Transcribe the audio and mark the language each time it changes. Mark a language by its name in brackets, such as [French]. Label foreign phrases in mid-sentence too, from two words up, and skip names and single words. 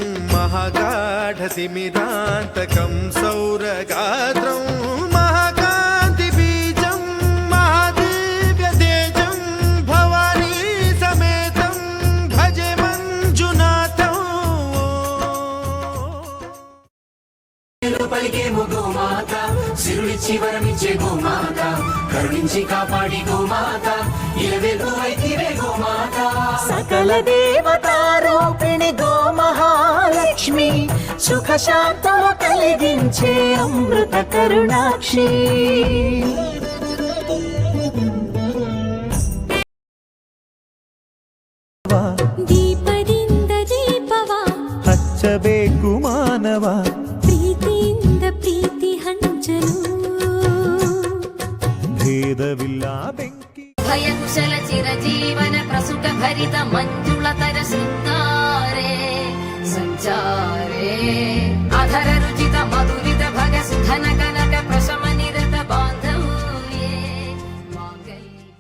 [Sanskrit] महागाढतिमिरान्तकं सौरगात्रं महाकान्तिबीजं महादिव्यतेजं भवानी समेतं भजे मञ्जुनाथं [Telugu] పలికేము గోమాత సిరులిచ్చి వరమిచ్చే గోమాత కరుణించి కాపాడి గోమాత ఇలవెల్పు వైతివే గోమాత సకల దేవతారూపిణి గోమహాలక్ష్మి సుఖ శాంతము కలిగించే అమృత కరుణాక్షి [Kannada] ದೀಪದಿಂದ ದೀಪವ ಹಚ್ಚಬೇಕು ಮಾನವ ಪ್ರೀತಿಯಿಂದ ಪ್ರೀತಿ ಹಂಚಲು ಭೇದವಿಲ್ಲ ಬೆಂಕಿ [Sanskrit] ಭಯಕುಶಲ ಚಿರಜೀವನ ಪ್ರಸುಖ ಭರಿತ ಮಂಜುಳತರ ಶೃಂಗಾರೆ ಸಂಚಾರೇ ಅಧರ ರುಚಿತ ಮಧುರಿತ ಭಗ ಸುಧನ ಕನಕ ಪ್ರಶಮ ನಿರತ ಬಾಂಧವ್ಯೇ ಮಾಂಗಲ್ಯ